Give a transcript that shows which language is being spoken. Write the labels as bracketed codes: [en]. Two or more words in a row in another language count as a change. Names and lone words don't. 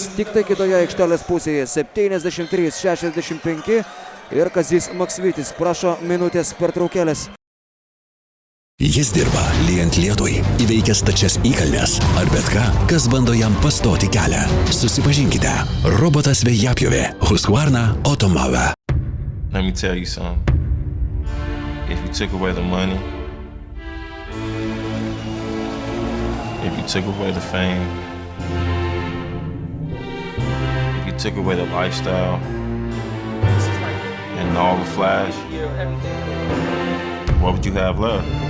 [lt] Tik tai kitoje aikštelės pusėje 73-65 ir Kazys Maksvytis prašo minutės pertraukėlės. Jis dirba lyjant lietui, įveikęs stačias įkalnes ar bet ką, kas bando jam pastoti kelią. Susipažinkite. Robotas vėjapjovė Husqvarna Automave. [en] Let me tell you something. If you took away the money, if you took away the fame, if you took away the lifestyle and all the flash, what would you have left?